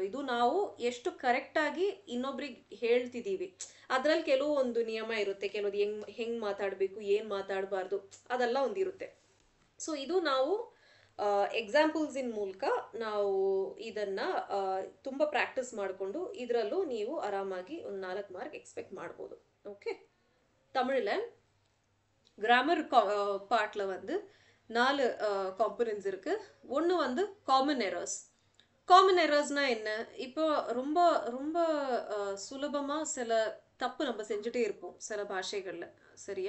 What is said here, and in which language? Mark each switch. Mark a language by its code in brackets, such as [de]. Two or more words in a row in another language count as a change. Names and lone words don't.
[kn] ಇದು ನಾವು ಎಷ್ಟು ಕರೆಕ್ಟಾಗಿ ಇನ್ನೊಬ್ರಿಗೆ ಹೇಳ್ತಿದ್ದೀವಿ, ಅದರಲ್ಲಿ ಕೆಲವು ಒಂದು ನಿಯಮ ಇರುತ್ತೆ, ಕೆಲವೊಂದು ಹೆಂಗ್ ಮಾತಾಡಬೇಕು, ಏನು ಮಾತಾಡಬಾರ್ದು, ಅದೆಲ್ಲ ಒಂದಿರುತ್ತೆ. ಸೊ ಇದು ನಾವು ಎಕ್ಸಾಂಪಲ್ಸಿನ ಮೂಲಕ ನಾವು ಇದನ್ನ ತುಂಬ ಪ್ರಾಕ್ಟೀಸ್ ಮಾಡಿಕೊಂಡು ಇದರಲ್ಲೂ ನೀವು ಆರಾಮಾಗಿ ಒಂದು 4 ಮಾರ್ಕ್ எக்ஸ்பெக்ட் ಮಾಡ್ಬೋದು. [ta] ஓகே, தமிழில் [en] grammar part [ta] வந்து 4 காம்பனன்ட்ஸ் இருக்கு. ஒன்று வந்து [en] common errors. common errors [ta] என்ன? இப்போ ரொம்ப ரொம்ப சுலபமாக சில தப்பு நம்ம செஞ்சுட்டே இருப்போம் சில பாஷைகளில், சரியா?